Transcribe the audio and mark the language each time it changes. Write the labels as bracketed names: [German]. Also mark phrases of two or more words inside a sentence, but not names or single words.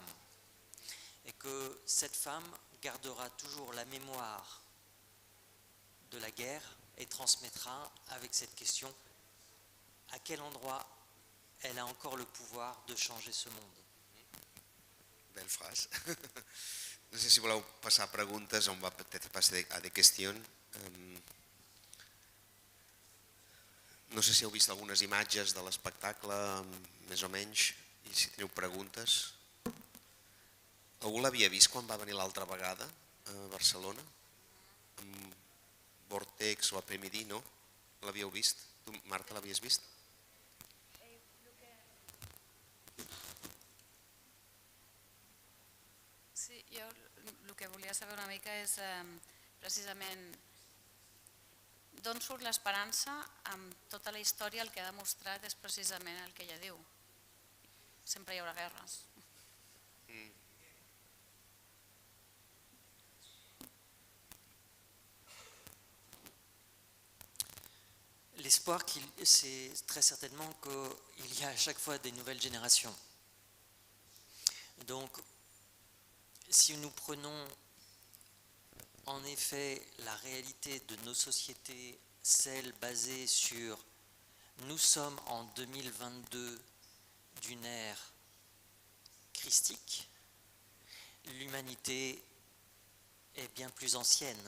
[French] Et que cette femme gardera toujours la mémoire de la guerre et transmettra avec cette question à quel endroit elle a encore le pouvoir de changer ce monde. [Catalan] Belle frase. No sé si voleu passar a preguntes, [French] on va peut-être passer a des questions. [Catalan] No sé si heu vist algunes imatges de l'espectacle, més o menys, i si teniu preguntes. Algú l'havia vist quan va venir l'altra vegada a Barcelona? Amb Vortex o a Premidí, no? L'havíeu vist? Tu, Marta, l'havies vist? Sí, jo el que volia saber una mica és precisament d'on surt l'esperança amb tota la història. El que ha demostrat és precisament el que ella diu. Sempre hi haurà guerres. [French] L'espoir, c'est très certainement qu'il y a à chaque fois des nouvelles générations. Donc, si nous prenons en effet la réalité de nos sociétés, celle basée sur nous sommes en 2022 d'une ère christique, l'humanité est bien plus ancienne.